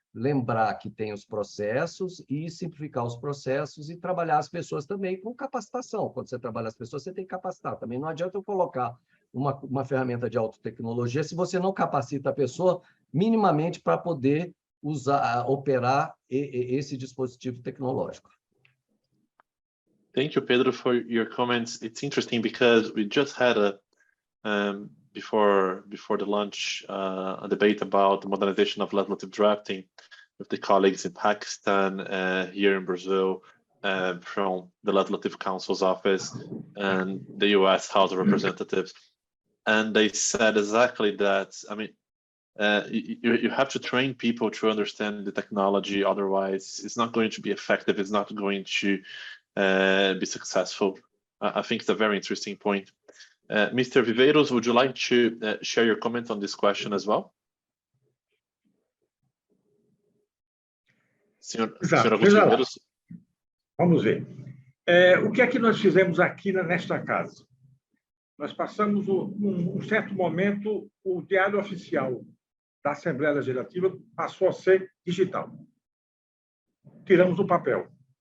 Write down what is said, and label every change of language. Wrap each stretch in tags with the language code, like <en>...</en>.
<pt>Lembrar que tem os processos e simplificar os processos e trabalhar as pessoas também com capacitação. Quando você trabalha as pessoas, você tem que capacitar. Também não adianta eu colocar uma ferramenta de autotecnologia se você não capacita a pessoa minimamente para poder operar esse dispositivo tecnológico.</pt> <en>Thank you, Pedro, for your comments. It's interesting because we just had before the lunch a debate about the modernization of legislative drafting with the colleagues in Pakistan, here in Brazil, from the Legislative Council's office and the US House of Representatives. And they said exactly that. I mean, you have to train people to understand the technology, otherwise it's not going to be effective, it's not going to be successful. I think it's a very interesting point. Mr. Viveiros, would you like to share your comment on this question as well?</en> <pt>Senhor Augusto Viveiros. Vamos ver. O que é que nós fizemos aqui nesta casa? Nós passamos, num certo momento, o diário oficial da Assembleia Legislativa passou a ser digital. Tiramos o papel.</pt>